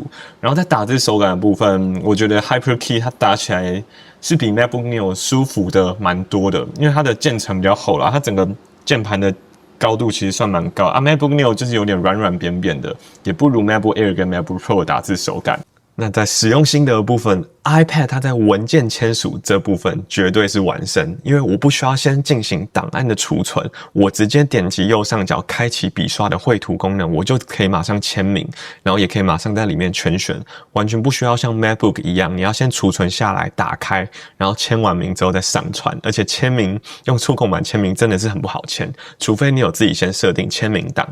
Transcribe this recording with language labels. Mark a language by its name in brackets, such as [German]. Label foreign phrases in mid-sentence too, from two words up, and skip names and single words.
[Chinese] 然後在打字手感的部分，我覺得 HyperKey 它打起來是比 MacBook Neo 舒服的蠻多的，因為它的鍵程比較厚啦，它整個鍵盤的高度其實算蠻高啊。MacBook Neo 就是有點軟軟扁扁的，也不如 MacBook Air 跟 MacBook Pro 的打字手感。那在使用心得的部分 ，iPad 它在文件簽署這部分絕對是完勝，因為我不需要先進行檔案的儲存，我直接點擊右上角開啟筆刷的繪圖功能，我就可以馬上簽名，然後也可以馬上在裡面全選，完全不需要像 MacBook 一樣，你要先儲存下來，打開，然後簽完名之後再上傳，而且簽名用觸控板簽名真的是很不好簽，除非你有自己先設定簽名檔。